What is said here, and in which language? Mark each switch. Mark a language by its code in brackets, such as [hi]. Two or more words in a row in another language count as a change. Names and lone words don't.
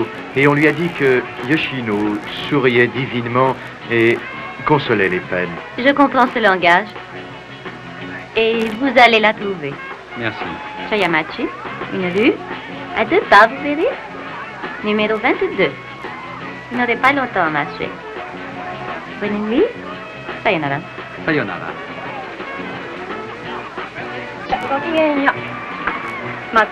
[fr] Et on lui a dit que Yoshino souriait divinement et consolait les peines. Je comprends ce langage. Et vous allez la trouver. Merci. Shayamachi, une rue, à 2 pas, vous verrez. Numéro 22. Vous n'aurez pas longtemps à marcher. Bonne nuit. Sayonara. Sayonara. [ja] ごきげんよう。またね、どうぞ。